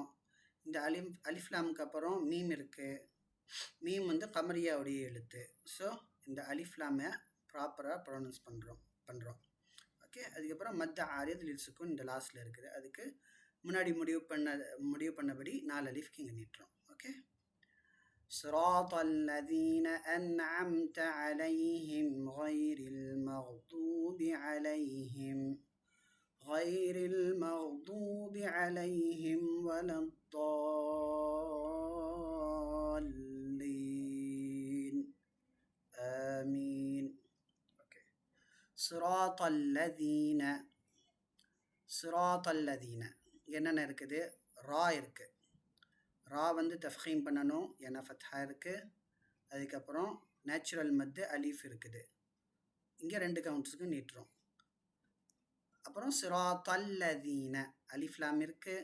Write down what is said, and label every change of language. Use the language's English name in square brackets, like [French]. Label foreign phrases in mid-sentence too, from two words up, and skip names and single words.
[Tamil] இந்த அலிஃப்லாமுக்கு அப்புறம் மீம் இருக்குது. மீம் வந்து கமரியாவுடைய எழுத்து. ஸோ இந்த அலிஃப்லாமை [English] properly pronounce [Tamil] பண்ணுறோம். ஓகே, அதுக்கப்புறம் [Arabic] مد عارض للسكون [Tamil] இந்த லாஸ்ட்டில் இருக்குது. அதுக்கு முன்னாடி முடிவு பண்ணபடி 4 அலிஃப்க்கு இங்கே நீட்டுறோம். ஓகே, [Arabic] صراط الذين أنعمت عليهم غير المغضوب عليهم ولا الضالين آمين. [Tamil] okay. [Arabic] صراط الذين [Tamil] என்னென்ன இருக்குது, ரா இருக்குது. ரா வந்து தஃப்ஹீம் பண்ணணும், ஏன்னா ஃபத்ஹா இருக்குது. அதுக்கப்புறம் நேச்சுரல் மத்து அலீஃப் இருக்குது. இங்கே 2 கவுண்ட்ஸுக்கு நீட்டுறோம். அப்புறம் சிராத்தல்லதீன அலிஃப்லாம் இருக்குது.